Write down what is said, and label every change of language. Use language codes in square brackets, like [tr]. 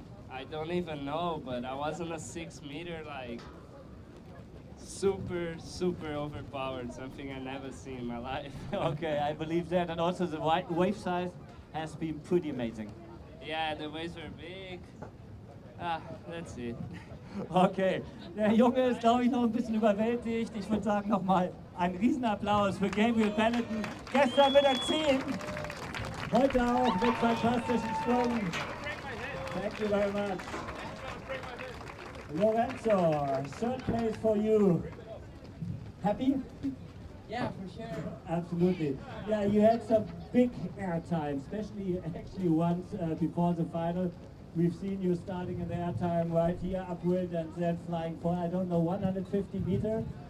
[en] I don't even know, but I was on a 6 meter, like super overpowered, something I never seen in my life. Okay, I believe that, and also the wave size has been pretty amazing. Yeah, the waves were big. That's it. [de] Okay, der Junge ist, glaube ich, noch ein bisschen überwältigt. Ich würde sagen, nochmal einen Riesenapplaus für Gabriel Benetton. Gestern mit der 10, heute auch mit fantastischen Sprüngen. [en] Thank you very much. Lorenzo, third place for you. Happy? Yeah, for sure. Absolutely. Yeah, you had some big air time, especially actually once before the final. We've seen you starting in the air time right here upwind and then flying for, I don't know, 150 meters.